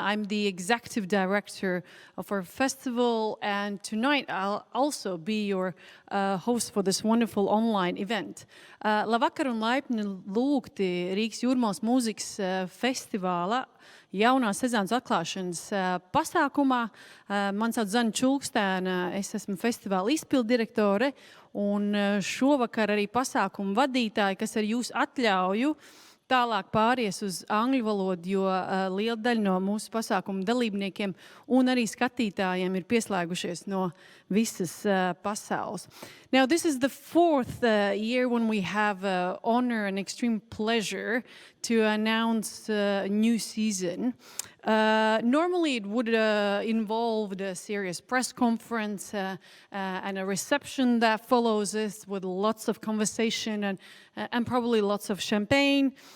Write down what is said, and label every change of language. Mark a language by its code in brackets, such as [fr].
[en] I'm the executive director of our festival, and tonight I'll also be your host for this wonderful online event. [lv] Labvakar un laipni lūgti Rīgas Jūrmalas mūzikas festivāla jaunās sezonas atklāšanas pasākumā. Man sauc Zane Čulkstēna, es esmu festivāla izpildirektore un šovakar arī pasākumu vadītāji, kas ar jūsu atļauju tālāk pāries uz angļu valodu, jo liela daļa no mūsu pasākumu dalībniekiem un arī skatītājiem ir pieslēgušies no visas pasaules. [en] Now, this is the fourth year when we have honor and extreme pleasure to announce a new season. Normally, it would involve a serious press conference and a reception that follows this with lots of conversation and probably lots of champagne.